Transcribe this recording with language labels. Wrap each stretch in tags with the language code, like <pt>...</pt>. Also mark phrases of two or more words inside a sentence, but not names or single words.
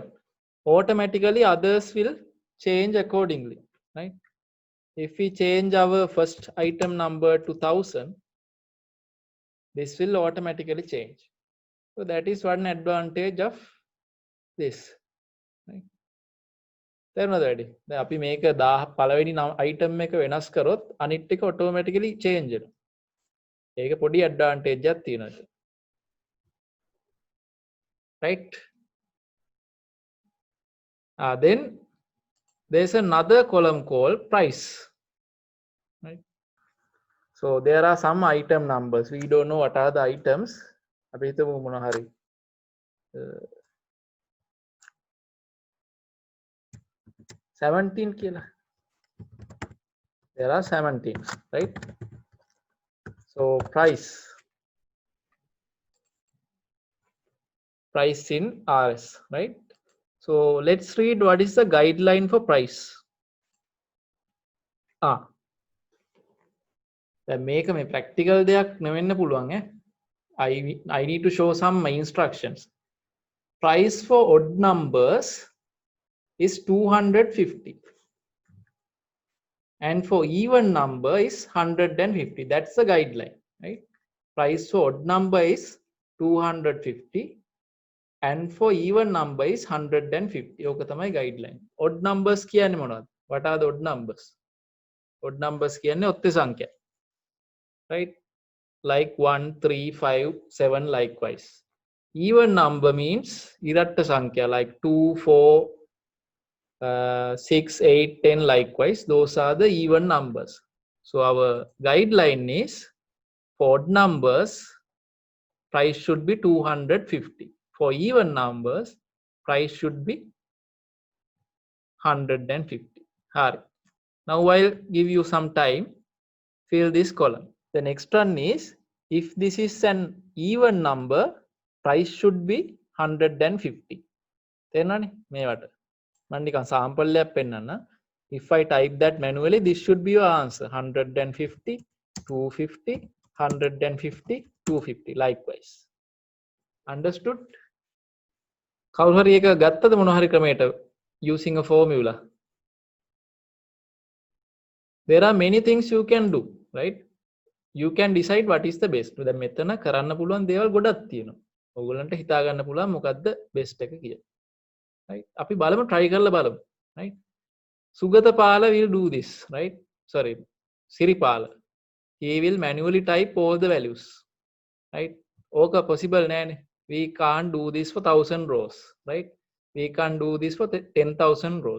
<en>Automatically others will change accordingly, right? If we change our first item number to 1000, this will automatically change. So that is one advantage of this. Right?</en> <si>තේරුණාද වැඩි? දැන් අපි මේක 10 පළවෙනි item එක වෙනස් කරොත් අනිත් එක automatically change වෙනවා. ඒක පොඩි advantage එකක් තියෙනවා.</si> <en>Right? Then there's another column called price. Right? So there are some item numbers. We don't know what are the items.</en> <si>අපි හිතමු මොනවා හරි. 17 කියලා.</si> <en>There are 17, right? So price in RS, right? So let's read what is the guideline for price.</en> <si>දැන් මේක මේ practical දෙයක් නෙවෙන්න පුළුවන් ඈ.</si> <en>I need to show some instructions. Price for odd numbers is 250. And for even number is 150. That's the guideline, right? Price for odd number is 250 and for even number is 150.</en> <si>ඕක තමයි guideline.</si> <en>Odd numbers</en> <si>කියන්නේ මොනවද?</si> <en>What are the odd numbers? Odd numbers</en> <si>කියන්නේ ඔත්තේ සංඛ්‍යා.</si> <en>Right? Like 1, 3, 5, 7 likewise. Even number means</en> <si>ඉරට්ට සංඛ්‍යා</si> <en>like 2, 4, 6, 8, 10 likewise. Those are the even numbers. So our guideline is for odd numbers, price should be 250. For even numbers, price should be 150. Hari. Now I'll give you some time. Fill this column. The next one is, if this is an even number, price should be 150.</en> <si>තේරෙනවනේ මේවට. මම නිකන් sample එකක් පෙන්නන්න.</si> <en>If I type that manually, this should be your answer. 150, 250, 150, 250 likewise. Understood?</en> <si>කවුරු හරි එක ගත්තද මොන හරි ක්‍රමයකට</si> <en>using a formula? There are many things you can do, right? You can decide what is the best.</en> <si>දැන් මෙතන කරන්න පුළුවන් දේවල් ගොඩක් තියෙනවා. ඔයගොල්ලන්ට හිතා ගන්න පුළුවන් මොකද්ද best එක කියලා. Right? අපි බලමු try කරලා බලමු.</si> <en>Right? Sugathapala will do this, right? Sorry, Siripala. He will manually type all the values.</en> <si>Right? ඕක possible නෑනේ.</si> <en>We can't do this for 1000 rows, right? we can't do this for 10,000 rows.</en>